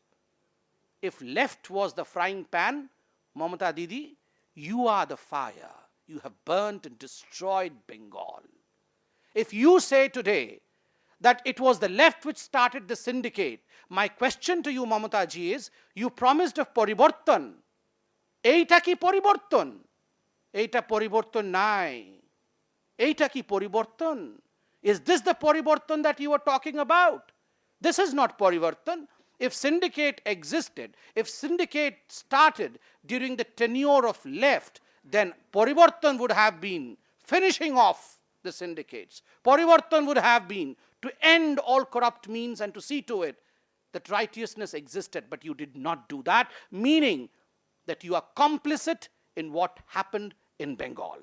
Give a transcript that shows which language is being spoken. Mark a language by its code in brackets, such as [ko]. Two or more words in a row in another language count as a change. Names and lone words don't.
[en] If left was the frying pan, Mamata Didi, you are the fire. You have burnt and destroyed Bengal. If you say today that it was the left which started the syndicate, my question to you, Mamata ji, is you promised a poriborton. [bn] এটা কি পরিবর্তন? এটা পরিবর্তন নাই. এটা কি পরিবর্তন? [en] Is this the poriborton that you were talking about? This is not poriborton. If syndicate existed, if syndicate started during the tenure of left, then poriborton would have been finishing off the syndicates. Poriborton would have been to end all corrupt means and to see to it that righteousness existed, but you did not do that, meaning that you are complicit in what happened in Bengal.